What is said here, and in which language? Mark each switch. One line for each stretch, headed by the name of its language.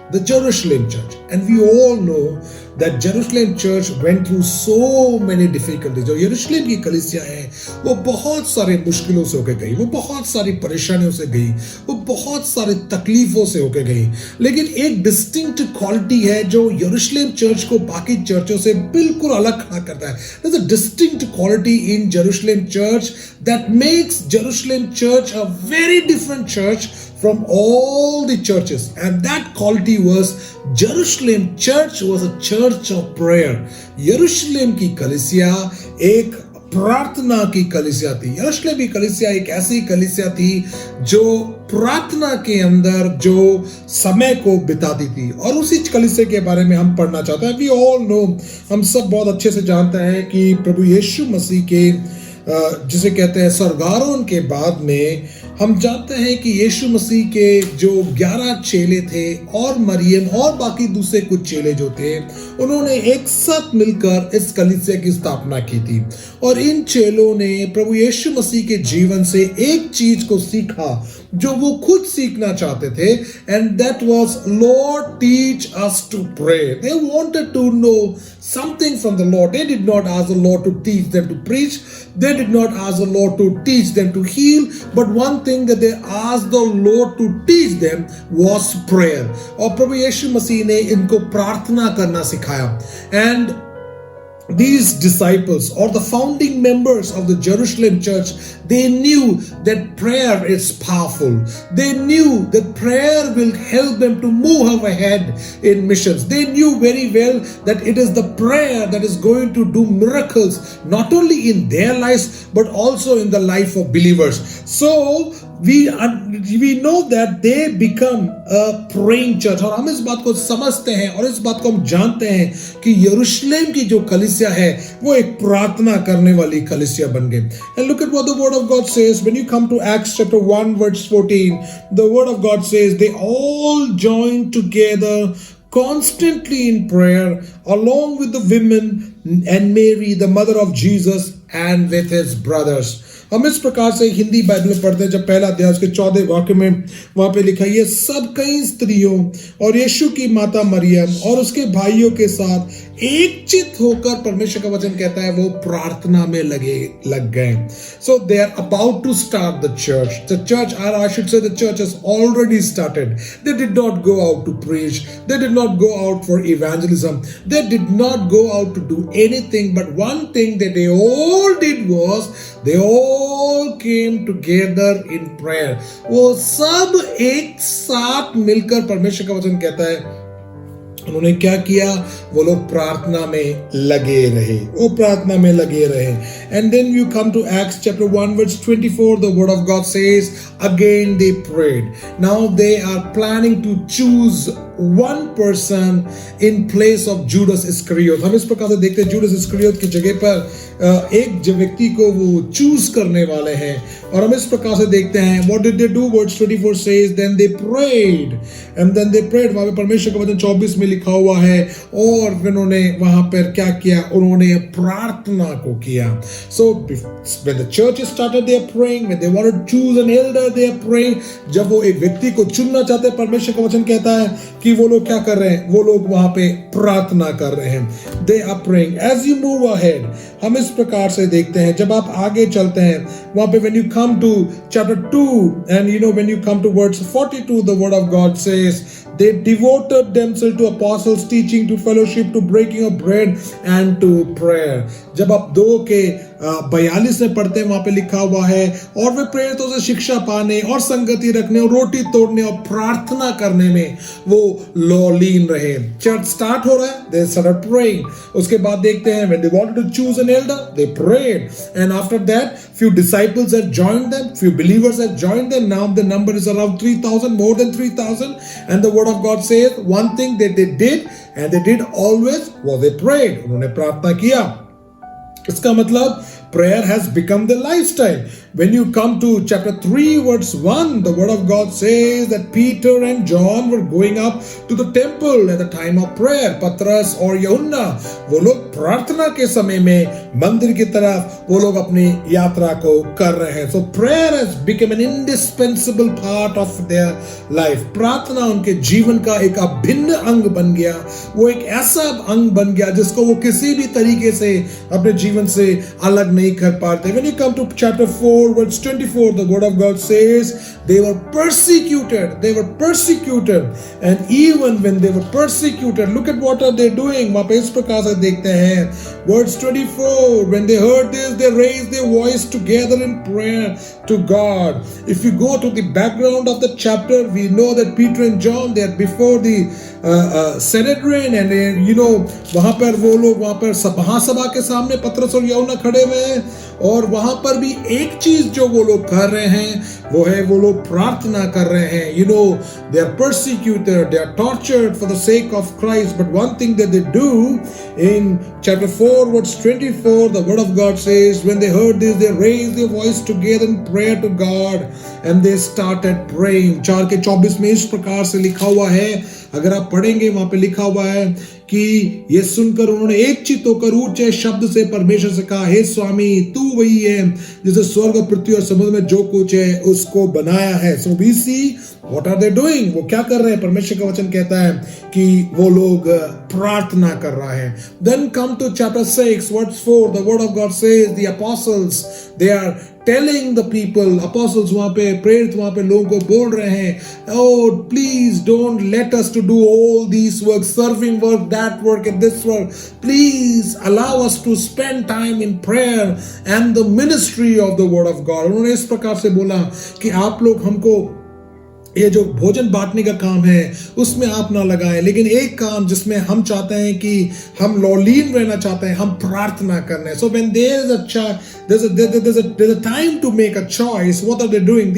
English: The Jerusalem church. And we all know that Jerusalem church went through so many difficulties.
Hindi: जो यरूशलेम की कलीसिया है वो बहुत सारे मुश्किलों से होकर गई, वो बहुत सारी परेशानियों से गई, वो बहुत सारे तकलीफों से होकर गई. लेकिन एक डिस्टिंक्ट क्वालिटी है जो यरूशलेम चर्च को बाकी चर्चों से बिल्कुल अलग खड़ा करता है.
English: There's a distinct quality in Jerusalem church that makes Jerusalem church a very different church from all the churches, and that quality was Jerusalem church was a church of prayer.
Hindi: यरूशलेम की कलीसिया एक प्रार्थना की कलीसिया थी. यरूशलेम की कलीसिया एक ऐसी कलीसिया थी जो प्रार्थना के अंदर जो समय को बिताती थी और उसी कलीसिया के बारे में हम पढ़ना चाहते हैं.
English: we all know,
Hindi: हम सब बहुत अच्छे से जानते हैं कि प्रभु यीशु मसीह के जिसे कहते हैं स्वर्गारोहण के बाद में हम जानते हैं कि यीशु मसीह के जो 11 चेले थे और मरियम और बाकी दूसरे कुछ चेले जो थे उन्होंने एक साथ मिलकर इस कलीसिया की स्थापना की थी और इन चेलों ने प्रभु यीशु मसीह के जीवन से एक चीज को सीखा जो वो खुद सीखना चाहते थे,
English: And that was Lord teach us to pray. They wanted to know something from the Lord. They did not ask the Lord to teach them to preach. They did not ask the Lord to teach them to heal. But one thing that they asked the Lord to teach them was prayer.
Hindi: और प्रभु यीशु मसीह ने इनको प्रार्थना करना सिखाया.
English: And these disciples or the founding members of the Jerusalem church, they knew that prayer is powerful. They knew that prayer will help them to move ahead in missions. They knew very well that it is the prayer that is going to do miracles not only in their lives but also in the life of believers. So we know that they become a praying church.
Hindi: और हम इस बात को समझते हैं और इस बात को हम जानते हैं कि यरूशलेम की जो कलीसिया है वो एक प्रार्थना करने वाली कलीसिया बन गई.
English: And look at what the word of God says when you come to Acts chapter 1 verse 14. The word of God says they all joined together constantly in prayer along with the women and Mary the mother of Jesus and with his brothers.
Hindi: हम इस प्रकार से Hindi Bible में पढ़ते हैं. जब पहला अध्याय उसके 14 वाक्य में वहां पे लिखा है, ये सब कई स्त्रियों और यीशु की माता मरियम और उसके भाइयों के साथ एक चित होकर, परमेश्वर का वचन कहता है, वो प्रार्थना में लग गए.
English: So they are about to start the church. The church, or I should say the church has already started. They did not go out to preach. They did not go out for evangelism. They did not go out to do anything. But one thing that they all did was they all came together in prayer.
Hindi: वो सब एक साथ मिलकर, परमेश्वर का वचन कहता है, उन्होंने क्या किया? वो लोग प्रार्थना में लगे रहे. वो प्रार्थना में लगे रहे.
English: And then you come to Acts chapter 1 verse 24. The word of God says, again they prayed. Now they are planning to choose one person in place of Judas Iscariot.
Hindi: हम इस प्रकार से देखते हैं, Judas Iscariot की जगह पर एक व्यक्ति को वो चूज करने वाले हैं. और हम इस प्रकार से देखते हैं,
English: what did they do? Verse 24 says, then they prayed. And then they prayed.
Hindi: वहां पे परमेश्वर का वचन 24 में लिखा हुआ है, और उन्होंने वहां पर क्या किया? उन्होंने प्रार्थना को किया.
English: So when the church started, they are praying. When they want to choose an elder, they are praying.
Hindi: जब वो एक व्यक्ति को चुनना चाहते हैं, परमेश्वर का वचन कहता है कि वो लोग क्या कर रहे हैं? वो लोग वहां पे प्रार्थना कर रहे हैं.
English: They are praying. As you move ahead,
Hindi: हम इस प्रकार से देखते हैं, जब आप आगे चलते हैं, वहां पे
English: when you come to chapter 2 and when you come to verse 42, the word of God says they devoted themselves to apostles' teaching, to fellowship, to breaking of bread and to prayer.
Hindi: जब आप 2 के 42 में पढ़ते हैं, वहां पे लिखा हुआ है, और वे प्रेरितों से शिक्षा पाने और संगति रखने और रोटी तोड़ने और प्रार्थना करने में वो लीन रहे. चर्च स्टार्ट हो रहा है,
English: they started praying.
Hindi: उसके बाद देखते हैं,
English: when they wanted to choose an elder, they prayed. And after that, few disciples had joined them, few believers had joined them. Now the number is around 3,000, more than 3,000. And the word of God says, one thing that they did, and they did always, was they prayed.
Hindi: उन्होंने प्रार्थना किया. इसका मतलब
English: prayer has become the lifestyle. When you come to chapter 3 verse 1, the word of God says that Peter and John were going up to the temple at the time of prayer.
Hindi: पतरस और यूहन्ना वो लोग प्रार्थना के समय में मंदिर की तरफ वो लोग अपनी यात्रा को कर रहे हैं.
English: So prayer has become an indispensable part of their life.
Hindi: प्रार्थना उनके जीवन का एक अभिन्न अंग बन गया. वो एक ऐसा अंग बन गया जिसको वो किसी भी तरीके से अपने जीवन से अलग नहीं कर पाते.
English: When you come to chapter 4 verse 24, the word of God says they were persecuted. They were persecuted, and even when they were persecuted, look at what are they doing.
Hindi: वहाँ पे इस प्रकार से देखते हैं,
English: verse 24, when they heard this, they raised their voice together in prayer to God. If you go to the background of the chapter, we know that Peter and John, they are before the Sanhedrin, and
Hindi: वहां पर वो लोग वहां पर महासभा के सामने पतरस और यूहन्ना खड़े हुए हैं, और वहां पर भी एक चीज जो वो लोग कर रहे हैं वो है वो लोग प्रार्थना कर रहे हैं.
English: They are persecuted, they are tortured for the sake of Christ, but one thing that they do in chapter 4 verse 24, the word of God says, when they heard this, they raised their voice together in prayer to God, and they started praying.
Hindi: 4 के 24 में इस प्रकार से लिखा हुआ है, अगर आप पढ़ेंगे वहां पे लिखा हुआ है कि ये सुनकर उन्होंने एक चित्त होकर ऊंचे शब्द से परमेश्वर से कहा, हे स्वामी, तू वही है जिसे स्वर्ग और पृथ्वी और समुद्र में जो कुछ है उसको बनाया है.
English: So we see what are they doing?
Hindi: वो क्या कर रहे हैं? परमेश्वर का वचन कहता है कि वो लोग प्रार्थना कर रहा है.
English: Then come to chapter 6 verse 4, the word of God says the apostles, they are telling the people, apostles
Hindi: वहां पे, प्रेरित वहां पे लोगों को बोल रहे हैं,
English: oh please don't let us to do all these work, serving work, that work and this work. Please allow us to spend time in prayer and the ministry of the word of God.
Hindi: उन्होंने इस प्रकार से बोला कि आप लोग हमको ये जो भोजन बांटने का काम है उसमें आप ना लगाएं, लेकिन एक काम जिसमें हम चाहते हैं कि हम लौलीन रहना चाहते हैं, हम प्रार्थना करना है.
English: So when there's a time to make a choice, what are they doing?